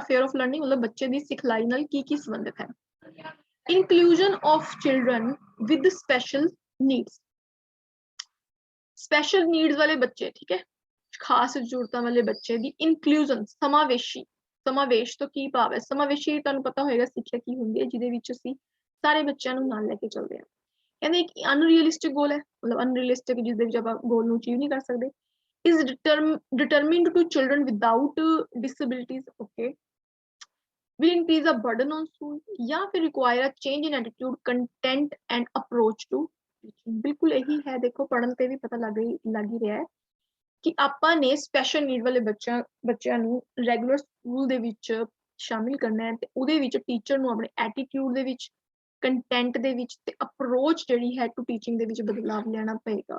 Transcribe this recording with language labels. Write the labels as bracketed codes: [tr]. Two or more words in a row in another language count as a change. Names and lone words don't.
[en] affair of learning [pa] ਮਤਲਬ ਬੱਚੇ ਦੀ ਸਿਖਲਾਈ ਨਾਲ ਕੀ ਕੀ ਸੰਬੰਧਿਤ ਹੈ। [en] inclusion of children with special needs, special needs [pa] ਵਾਲੇ ਬੱਚੇ, ਠੀਕ ਹੈ, ਖਾਸ ਜ਼ਰੂਰਤਾਂ ਵਾਲੇ ਬੱਚੇ ਦੀ ਇਨਕਲੂਜਨ, ਸਮਾਵੇਸ਼ ਤੋਂ ਕੀ ਭਾਵ ਹੈ। ਸਮਾਵੇਸ਼ੀ ਤੁਹਾਨੂੰ ਪਤਾ ਹੋਏਗਾ ਸਿੱਖਿਆ ਕੀ ਹੁੰਦੀ ਹੈ, ਜਿਹਦੇ ਵਿੱਚ ਅਸੀਂ ਸਾਰੇ ਬੱਚਿਆਂ ਨੂੰ ਨਾਲ ਲੈ ਕੇ ਚੱਲਦੇ ਹਾਂ। ਕਹਿੰਦੇ ਇੱਕ [en] unrealistic goal [pa] ਹੈ, ਮਤਲਬ ਅਨਰੀਅਲਿਸਟਿਕ ਜਿਹਦੇ ਵਿੱਚ ਆਪਾਂ ਗੋਲ ਨੂੰ ਅਚੀਵ ਨਹੀਂ ਕਰ ਸਕਦੇ। [en] is determined to children without disabilities, okay, will increase a burden on school, [pa] ਜਾਂ ਫਿਰ [en] require a change in attitude, content and approach to [pa] ਬਿਲਕੁਲ ਇਹੀ ਹੈ। ਦੇਖੋ ਪੜ੍ਹਨ ਤੇ ਵੀ ਪਤਾ ਲੱਗ ਹੀ ਰਿਹਾ ਹੈ ਕਿ ਆਪਾਂ ਨੇ [en] special need [pa] ਵਾਲੇ ਬੱਚਿਆਂ ਨੂੰ [en] regular school [pa] ਦੇ ਵਿੱਚ ਸ਼ਾਮਿਲ ਕਰਨਾ ਹੈ, ਤੇ ਉਹਦੇ ਵਿੱਚ ਟੀਚਰ ਨੂੰ ਆਪਣੇ ਐਟੀਟਿਊਡ ਦੇ ਵਿੱਚ, ਕੰਟੈਂਟ ਦੇ ਵਿੱਚ ਤੇ ਅਪਰੋਚ ਜਿਹੜੀ ਹੈ [en] to teaching [pa] ਦੇ ਵਿੱਚ ਬਦਲਾਵ ਲਿਆਣਾ ਪਏਗਾ।